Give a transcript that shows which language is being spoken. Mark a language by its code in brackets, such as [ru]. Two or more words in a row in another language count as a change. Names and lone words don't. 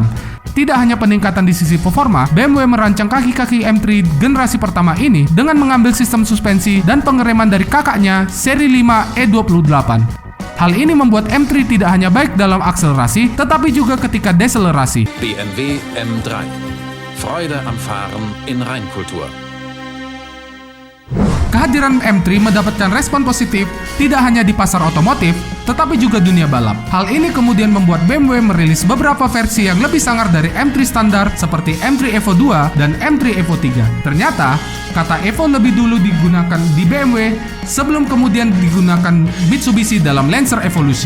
[id] Tidak hanya peningkatan di sisi performa, BMW merancang kaki-kaki M3 generasi pertama ini dengan mengambil sistem suspensi dan pengereman dari kakaknya seri 5 E28. Hal ini membuat M3 tidak hanya baik dalam akselerasi, tetapi juga ketika deselerasi. BMW M3. [de] Freude am Fahren in Reinkultur. [id] Kehadiran M3 mendapatkan respon positif tidak hanya di pasar otomotif, tetapi juga dunia balap. Hal ini kemudian membuat BMW merilis beberapa versi yang lebih sangar dari M3 standar seperti M3 Evo 2 dan M3 Evo 3. Ternyata, kata Evo lebih dulu digunakan di BMW sebelum kemudian digunakan Mitsubishi dalam Lancer Evolution.